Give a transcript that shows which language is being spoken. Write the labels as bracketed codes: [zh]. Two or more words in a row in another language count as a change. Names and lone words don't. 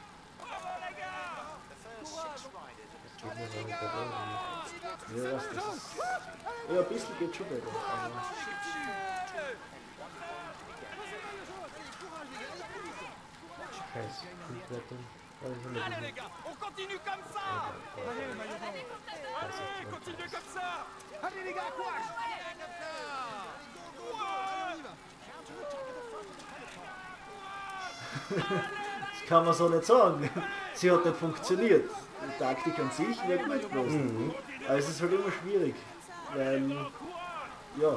[de] Ja, was das ist. Ja, ein bisschen geht schon weiter. Scheiße, Flugrettung. [fr] Allez les gars, on continue comme ça. Allez, continuez comme ça. Allez les gars, courage! [de] Das kann man so nicht sagen. Sie hat nicht funktioniert. Die Taktik an sich wird gut gewesen. Aber es ist halt immer schwierig. Weil, ja.